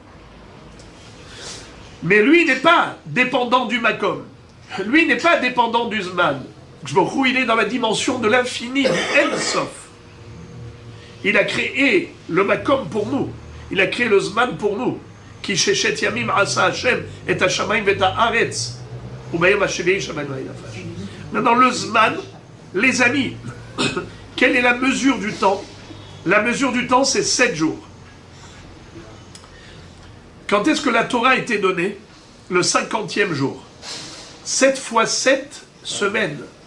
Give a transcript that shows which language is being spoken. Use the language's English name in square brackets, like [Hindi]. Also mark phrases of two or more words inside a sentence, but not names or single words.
[French] Mais lui n'est pas dépendant du Makom. Lui n'est pas dépendant du Zman. [Hebrew] הקדוש ברוך הוא [French] il est dans la dimension de l'infini, du [Hebrew] אין סוף. [French] Il a créé le Makom pour nous. Il a créé le Zman pour nous. [Hebrew] כי ששת ימים עשה השם את השמים את הארץ. [French] Maintenant, le Zman, les amis, quelle est la mesure du temps? La mesure du temps, c'est 7 jours. Quand est-ce que la Torah a été donnée? Le 50e jour. 7 fois 7 semaines.